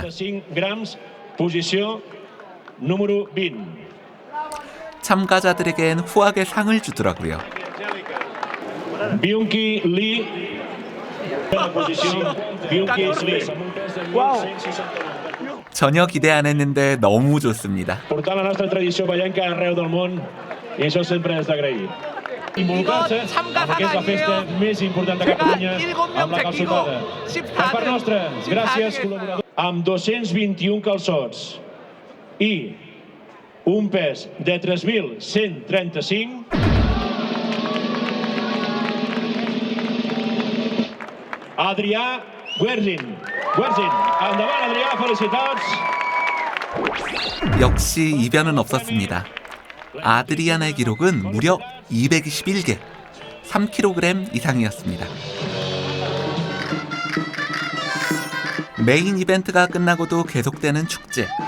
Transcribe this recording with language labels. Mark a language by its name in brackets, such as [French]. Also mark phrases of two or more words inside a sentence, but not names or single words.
[Catalan] 5 grams, posició número 20. [Korean] 참가자들에겐 후하게 상을 주더라고요. [Catalan] Byung-ki Lee, posició Byung-ki Lee. [Korean] 전혀 기대 안 했는데 너무 좋습니다. [Catalan] Portar la nostra tradició ballenca arreu del món, i això sempre és d'agrair. Involucrar-se en el que és la festa més important de Catalunya amb la calçotada. Per part nostra, gràcies col·laboradors. Amb 221 calçots i un pes de 3.135, Adrià Guerzin. Endavant, Adrià, felicitats. [Korean] 역시 이변은 없었습니다. 아드리안의 기록은 무려 221개, 3kg 이상이었습니다. 메인 이벤트가 끝나고도 계속되는 축제.